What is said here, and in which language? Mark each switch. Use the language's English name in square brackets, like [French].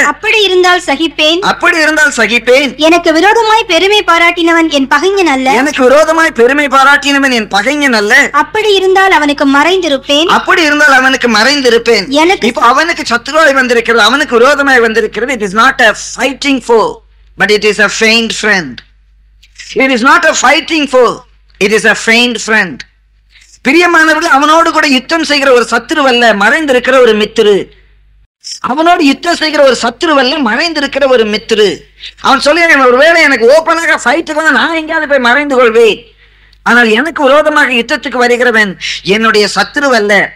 [Tamil] அப்படி இருந்தால் சகிப்பேன், அப்படி இருந்தால் சகிப்பேன். எனக்கு விரோதமாய் பெருமை பாராட்டினவன் என் பகைஞன் அல்ல, எனக்கு விரோதமாய் பெருமை பாராட்டினவன் என் பகைஞன் அல்ல, அப்படி இருந்தால் அவனுக்கு மறைந்திருப்பேன், அப்படி இருந்தால் அவனுக்கு மறைந்திருப்பேன். இப்ப அவனுக்கு சத்ருவாய் வந்திருக்கிறது, அவனுக்கு விரோதமாய் வந்திருக்கிறது. [English] It is not a fighting foe, but it is a feigned friend. It is not a fighting foe, it is a feigned friend. [Tamil] பிரியமானவர்கள், அவனோடு கூட யுத்தம் செய்கிற ஒரு சத்துருவல்ல, மறைந்திருக்கிற ஒரு மித்திரு. அவனோடு யுத்தம் செய்கிற ஒரு சத்துருவல்ல, மறைந்திருக்கிற ஒரு மித்திரு. அவன் சொல்லுகிறான், ஒருவேளை எனக்கு ஓப்பனாக ஃபைட்டுக்கு நான் எங்கேயாவது போய் மறைந்து கொள்வேன், ஆனால் எனக்கு விரோதமாக யுத்தத்துக்கு வருகிறவன் என்னுடைய சத்துருவல்ல.